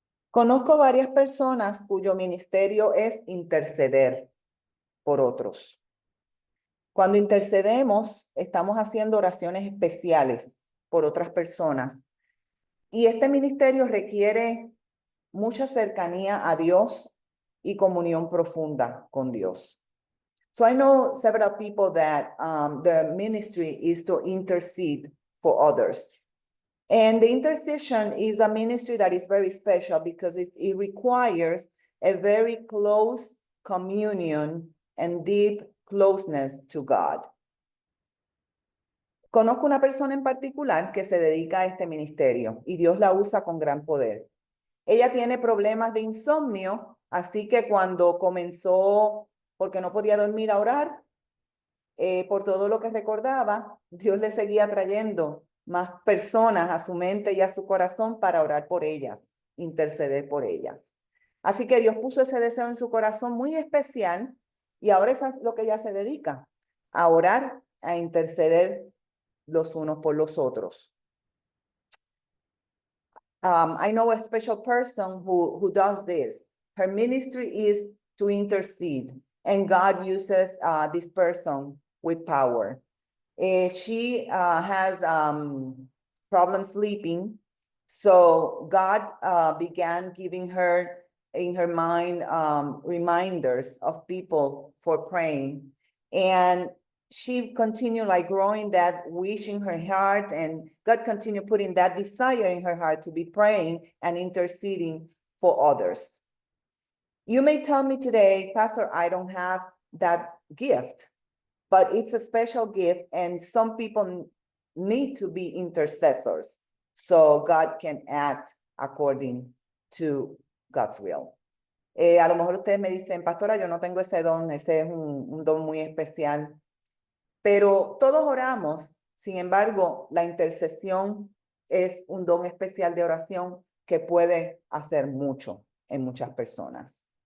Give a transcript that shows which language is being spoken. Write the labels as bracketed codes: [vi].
[es] Conozco varias personas cuyo ministerio es interceder por otros. Cuando intercedemos, estamos haciendo oraciones especiales por otras personas. Y este ministerio requiere mucha cercanía a Dios y comunión profunda con Dios. [en] So I know several people that the ministry is to intercede for others. And the intercession is a ministry that is very special because it requires a very close communion and deep closeness to God. [es] Conozco una persona en particular que se dedica a este ministerio y Dios la usa con gran poder. Ella tiene problemas de insomnio, así que cuando comenzó, porque no podía dormir, a orar, por todo lo que recordaba, Dios le seguía trayendo más personas a su mente y a su corazón para orar por ellas, interceder por ellas. Así que Dios puso ese deseo en su corazón muy especial y ahora eso es lo que ella se dedica, a orar, a interceder los unos por los otros. [en] I know a special person who does this. Her ministry is to intercede, and God uses this person with power. She has problems sleeping, so God began giving her in her mind reminders of people for praying, and she continued like growing that wish in her heart, and God continued putting that desire in her heart to be praying and interceding for others. You may tell me today, Pastor, I don't have that gift, but it's a special gift, and some people need to be intercessors so God can act according to God's will. [es] A lo mejor ustedes me dicen, Pastora, yo no tengo ese don, ese es un don muy especial. Pero todos oramos, sin embargo, la intercesión es un don especial de oración que puede hacer mucho en muchas personas.